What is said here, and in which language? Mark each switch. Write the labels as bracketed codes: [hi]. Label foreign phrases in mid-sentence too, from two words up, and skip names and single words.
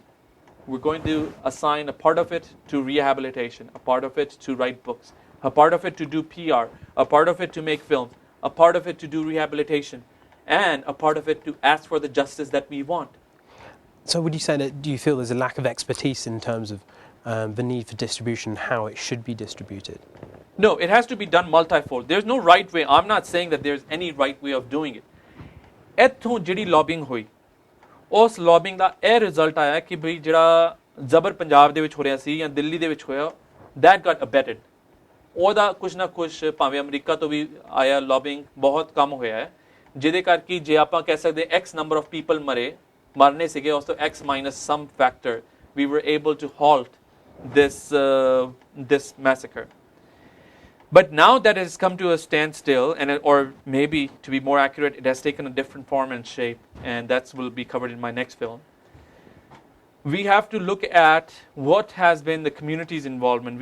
[en] We're going to assign a part of it to rehabilitation, a part of it to write books, a part of it to do PR, a part of it to make films, a part of it to do rehabilitation, and a part of it to ask for the justice that we want. So would you say that, do you feel there's a lack of expertise in terms of the need for distribution, how it should be distributed? No, it has to be done multifold. There's no right way. I'm not saying that there's any right way of doing it. [pa] ਇੱਥੋਂ ਜਿਹੜੀ ਲੌਬਿੰਗ ਹੋਈ, ਉਸ ਲੌਬਿੰਗ ਦਾ ਇਹ ਰਿਜ਼ਲਟ ਆਇਆ ਕਿ ਬਈ ਜਿਹੜਾ ਜ਼ਬਰ ਪੰਜਾਬ ਦੇ ਵਿੱਚ ਹੋ ਰਿਹਾ ਸੀ ਜਾਂ ਦਿੱਲੀ ਦੇ ਵਿੱਚ ਹੋਇਆ, [en] that got abetted. [pa] ਉਹਦਾ ਕੁਝ ਨਾ ਕੁਝ ਭਾਵੇਂ ਅਮਰੀਕਾ ਤੋਂ ਵੀ ਆਇਆ ਲੌਬਿੰਗ ਬਹੁਤ ਕੰਮ ਹੋਇਆ ਹੈ, ਜਿਹਦੇ ਕਰਕੇ ਜੇ ਆਪਾਂ ਕਹਿ ਸਕਦੇ [en] X number of people [pa] ਮਰਨੇ ਸੀਗੇ, ਉਸ ਤੋਂ [en] X minus some factor, we were able to halt this massacre. But now that it has come to a standstill, or maybe to be more accurate, it has taken a different form and shape, and that will be covered in my next film. We have to look at what has been the community's involvement.